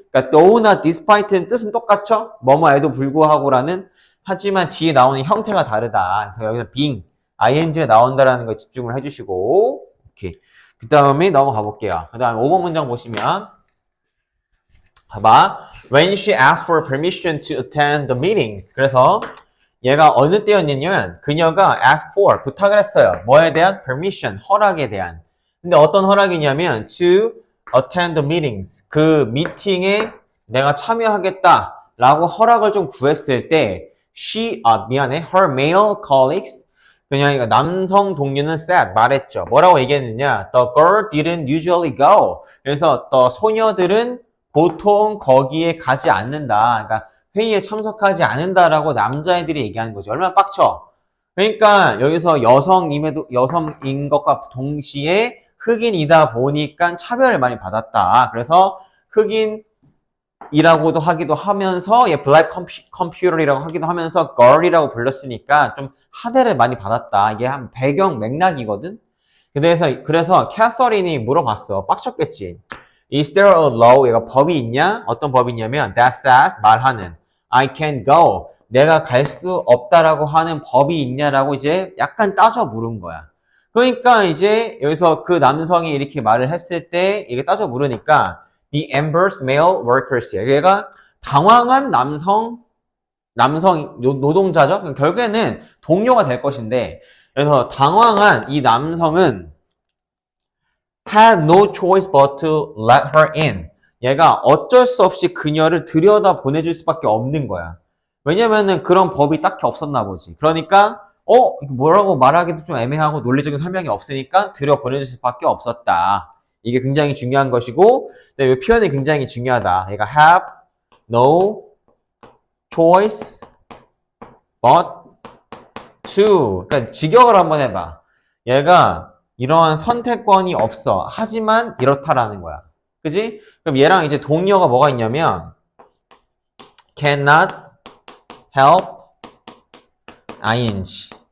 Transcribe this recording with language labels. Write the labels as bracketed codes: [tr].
[ko] 그러니까 know나 despite는 뜻은 똑같죠? 뭐뭐에도 불구하고라는 하지만 뒤에 나오는 형태가 다르다. 그래서 여기서 being, ing가 나온다라는 거 집중을 해주시고 오케이. 그 다음에 넘어가 볼게요. 그 다음에 5번 문장 보시면 봐봐. [en] When she asked for permission to attend the meetings. [ko] 그래서 얘가 어느 때였냐면 그녀가 ask for 부탁을 했어요. 뭐에 대한? permission, 허락에 대한. 근데 어떤 허락이냐면 [en] to attend the meetings. [ko] 그 미팅에 내가 참여하겠다 라고 허락을 좀 구했을 때 [en] her male colleagues [ko] 그냥 이거 남성 동료는 said 말했죠. 뭐라고 얘기했느냐? [en] The girl didn't usually go. [ko] 그래서 소녀들은 보통 거기에 가지 않는다. 그러니까 회의에 참석하지 않는다라고 남자애들이 얘기하는 거죠. 얼마나 빡쳐. 그러니까 여기서 여성인 것과 동시에 흑인이다 보니까 차별을 많이 받았다. 그래서 흑인이라고도 하기도 하면서 얘 블랙 컴퓨터이라고 하기도 하면서 girl이라고 불렀으니까 좀 하대를 많이 받았다. 이게 한 배경 맥락이거든. 그래서 캐서린이 물어봤어. 빡쳤겠지. [en] Is there a law? [ko] 얘가 법이 있냐? 어떤 법이 있냐면 [en] that says [ko] 말하는 [en] I can't go. [ko] 내가 갈 수 없다라고 하는 법이 있냐라고 이제 약간 따져 물은 거야. 그러니까 이제 여기서 그 남성이 이렇게 말을 했을 때 이게 따져 물으니까 [en] the embarrassed male workers. [ko] 얘가 당황한 남성 노동자죠. 결국에는 동료가 될 것인데 그래서 당황한 이 남성은 [en] had no choice but to let her in. [ko] 얘가 어쩔 수 없이 그녀를 들여다 보내줄 수밖에 없는 거야. 왜냐면은 그런 법이 딱히 없었나 보지. 그러니까 뭐라고 말하기도 좀 애매하고 논리적인 설명이 없으니까 들여보내줄 수밖에 없었다. 이게 굉장히 중요한 것이고 이 표현이 굉장히 중요하다. 얘가 [en] have no choice but to. [ko] 그러니까 직역을 한번 해봐. 얘가 이러한 선택권이 없어. 하지만 이렇다라는 거야. 그지? 그럼 얘랑 이제 동의어가 뭐가 있냐면 [en] cannot help ing.